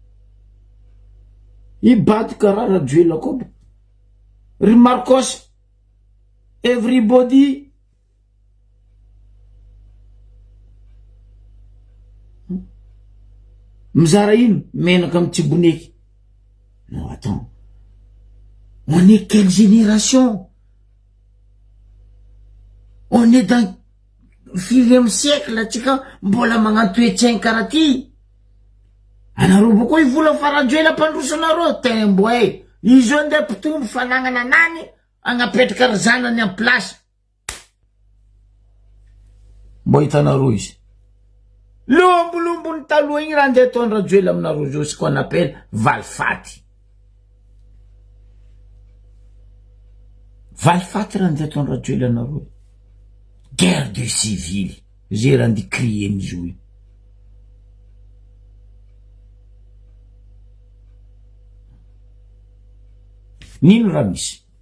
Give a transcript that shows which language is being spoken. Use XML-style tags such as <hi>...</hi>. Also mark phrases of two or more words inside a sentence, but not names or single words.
<mg>ibady karaha Rajoelina koa ry Marcos everybody mizara ino menaka amy Tsiboneky.</mg> <fr>Non, attends, on est quelle génération? On est dans 4e siècle</fr> <mg>atsika mbola magnano toetsaigny karaha ty. Anareo bokoa ivola fa Rajoelina mpandrosanareo tembo e izy eo ndeha mpitombo fanagnana nany agnapetraka ry zanany amy plasy. Mbo hitanareo izy lombolombony taloha igny raha ndeha ataony Rajoelina aminareo zao</mg> <fr>ce qu'on appelle</fr> <mg>valifaty. Valifaty raha ndeha ataony Rajoelina anareo.</mg> <fr>Guerre de civil</fr> <mg>zay raha ndi crier mizy io. Nino raha misy?</mg>